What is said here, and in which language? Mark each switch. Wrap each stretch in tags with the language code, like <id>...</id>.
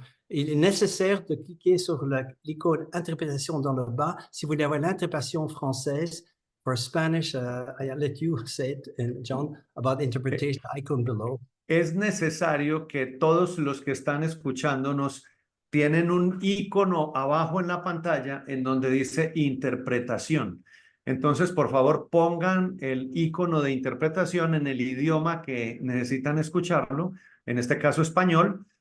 <fr>Il est nécessaire de cliquer sur l'icône interprétation dans le bas si vous voulez avoir l'interprétation française.</fr> <en>For Spanish, I let you say it, John, about interpretation icon below.</en> <es>Es necesario que todos los que están escuchándonos tienen un icono abajo en la pantalla en donde dice interpretación. Entonces, por favor, pongan el icono de interpretación en el idioma que necesitan escucharlo, en este caso español,</es>